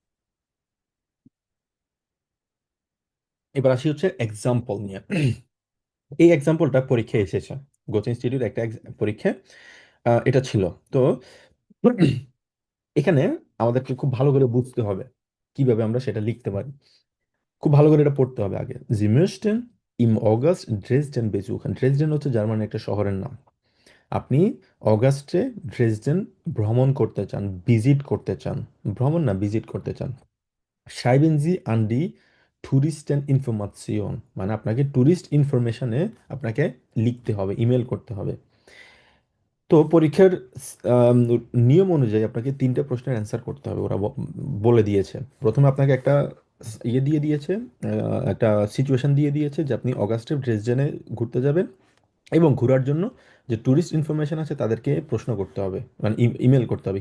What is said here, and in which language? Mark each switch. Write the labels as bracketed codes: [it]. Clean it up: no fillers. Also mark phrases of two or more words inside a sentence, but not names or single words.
[bn] এবার আসি হচ্ছে এক্সাম্পল নিয়ে। এই এক্সাম্পলটা পরীক্ষায় এসেছে, গোচ ইনস্টিটিউট একটা পরীক্ষা এটা ছিল। তো এখানে আমাদেরকে খুব ভালো করে বুঝতে হবে কিভাবে আমরা সেটা লিখতে পারি, খুব ভালো করে এটা পড়তে হবে আগে। [de] জি möchten im August Dresden besuchen। [bn] ড্রেসডেন হচ্ছে জার্মানির একটা শহরের নাম। আপনি অগাস্টে ড্রেসডেন ভ্রমণ করতে চান, ভিজিট করতে চান, ভ্রমণ না ভিজিট করতে চান। [de] schreiben Sie an die Touristeninformation, [bn] মানে আপনাকে [en] tourist information [bn] আপনাকে লিখতে হবে, ইমেল করতে হবে। তো পরীক্ষার আম, নিয়ম অনুযায়ী আপনাকে তিনটা প্রশ্নের অ্যান্সার করতে হবে, ওরা বলে দিয়েছে। প্রথমে আপনাকে একটা ইয়ে দিয়ে দিয়েছে, একটা সিচুয়েশন দিয়ে দিয়েছে যে আপনি অগাস্টে ড্রেসডেনে ঘুরতে যাবেন, এবং ঘোরার জন্য যে [en] tourist information [bn] আছে তাদেরকে প্রশ্ন করতে হবে, মানে ইমেল করতে হবে।